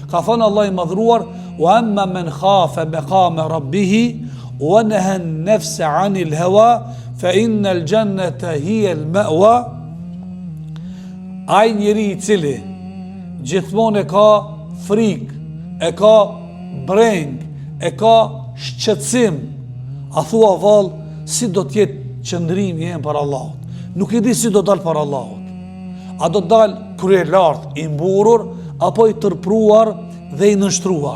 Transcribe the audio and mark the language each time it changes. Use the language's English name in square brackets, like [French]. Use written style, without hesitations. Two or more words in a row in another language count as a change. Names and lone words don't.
[Albanian] Ka thënë Allah i madhruar, [Arabic] وأما من خاف مقام ربه ونهى النفس عن الهوى فإن الجنة هي المأوى. [Albanian] Ai njeri i cili gjithmonë e ka frikë, e ka breng, e ka shqetësim, a thua vallë, si do t'jetë qëndrimi jem për Allahut? Nuk e di si do dalë për Allahut. A do dalë krye lartë, i mburur, apo i tërpruar dhe i nështruar?